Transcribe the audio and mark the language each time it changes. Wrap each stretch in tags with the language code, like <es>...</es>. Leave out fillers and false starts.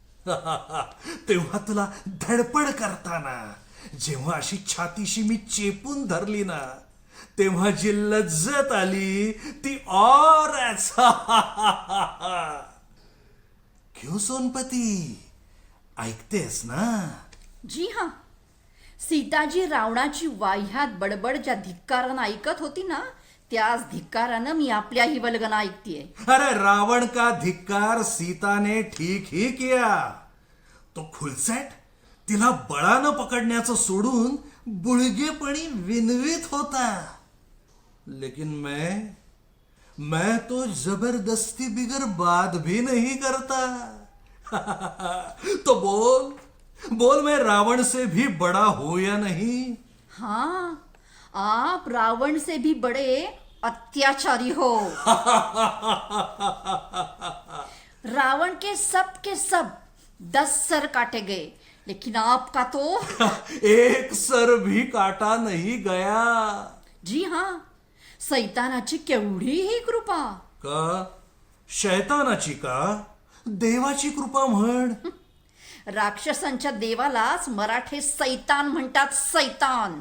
<mr>तेव्हा तुला धडपड करताना जेव्हा अशी छातीशी मी चेपून धरली ना, तेव्हा जी लज्जत आली ती औरच. क्यों सोनपती, ऐकतेस ना?</mr> <hi>जी हां.</hi> <mr>सीताजी रावणाची वाह्यात बडबड ज्या धिक्कारानं ऐकत होती ना, त्याच धिक्कारानं मी आपल्याही वल्गना ऐकतीये.</mr> <hi>अरे रावण का धिक्कार सीता ने ठीक ही किया.</hi> <mr>तो खुलसट तिला बळानं पकडण्याचं सोडून बुळगेपणी विनवीत होता.</mr> <hi>लेकिन मैं तो जबरदस्ती बिगर बात भी नहीं करता. तो बोल मैं रावण से भी बड़ा हूं या नहीं? हाँ, आप रावण से भी बड़े अत्याचारी हो. रावण के सब 10 सर काटे गए, लेकिन आपका तो एक सर भी काटा नहीं गया. जी हां,</hi> <mr>सैतानाची केवढी ही कृपा. का शैतानाची का देवाची कृपा म्हण. राक्षसांच्या देवालाच मराठे सैतान म्हणतात. सैतान.</mr>